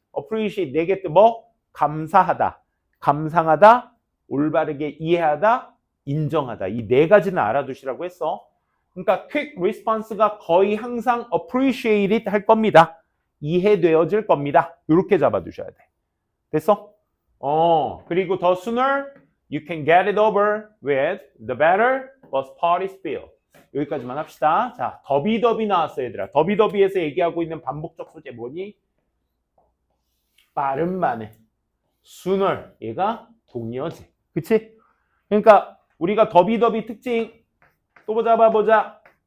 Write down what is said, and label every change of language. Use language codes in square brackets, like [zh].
[ko] appreciate 네 개 뜻 뭐? 감사하다, 감상하다, 올바르게 이해하다, 인정하다. 이 네 가지는 알아두시라고 했어. 그러니까 [en] quick response [ko] 가 거의 항상 appreciated 할 겁니다. 이해되어질 겁니다. 이렇게 잡아두셔야 돼. 됐어? 그리고 [en] the sooner you can get it over with, the better both parties feel. [ko] 여기까지만 합시다. 자, 더비더비 나왔어, 얘들아. 더비더비에서 얘기하고 있는 반복적 소재 뭐니? 빠른 만에. sooner, 얘가 동의어지. 그치? 그러니까 우리가 더비더비 특징 또 잡아보자.